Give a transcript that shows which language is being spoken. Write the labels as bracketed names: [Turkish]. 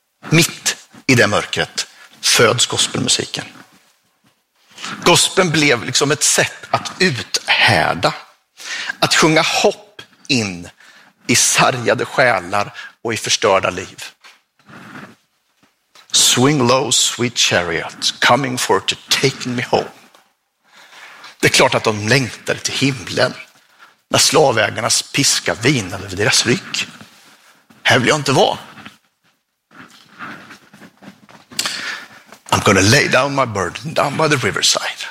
[Swedish] Mitt i det mörkret föds gospelmusiken. Gospeln blev liksom ett sätt att uthärda. Att sjunga hopp in i sargade själar och i förstörda liv. [English] Swing low, sweet chariot, coming for to take me home. [Swedish] Det är klart att de längtade till himlen när slavägarnas piska vinade över deras rygg. Här vill jag inte vara. [English] I'm gonna lay down my burden down by the riverside.